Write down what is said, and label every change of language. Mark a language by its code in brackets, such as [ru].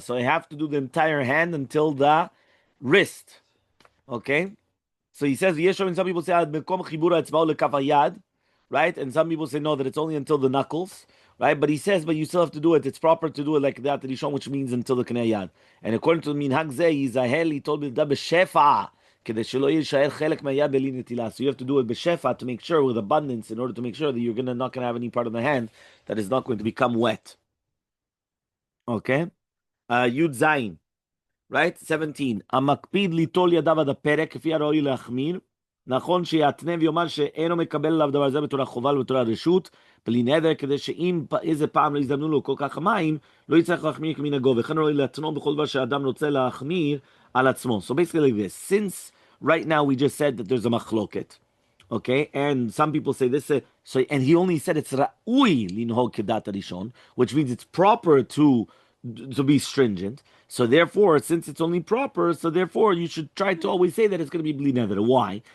[en] So I have to do the entire hand until the wrist. Okay? So he says, and some people say, [he] Ad Mekom Chibur Etzba'o Lekaf Hayad, [en] right? And some people say, no, that it's only until the knuckles, right? But he says, but you still have to do it. It's proper to do it like that, which means until the Keneh Yad. And according to the Minhag Zeh, Yizahel, he told me, Da B'Shefa, [he] כדי שלא יישאר חלק מהיד בלי נטילה. [en] So you have to do it בשפע to make sure, with abundance, in order to make sure that you're not going to have any part of the hand that is not going to become wet. Okay? Yud Zayin. Right? 17. [he] המקפיד ליטול ידיו עד הפרק, כפי הראוי להחמיר. נכון שיעטנה ויאמר שאינו מקבל עליו דבר זה בתורה חובה ובתורה רשות, בלי נדר, כדי שאם איזה פעם לא יזדמנו לו כל כך מים, לא יצטרך להחמיר כמנהגו, וכן ראוי להתנו בכל דבר שאדם רוצה להחמיר על עצמו. [en] So basically like this, since right now we just said that there's a machloket, okay, and some people say this, so, and he only said it's [he] ra'ui linhog kedat rishon, [en] which means it's proper to be stringent. So therefore, since it's only proper, so therefore you should try to always say that it's going to be bli neder. Why?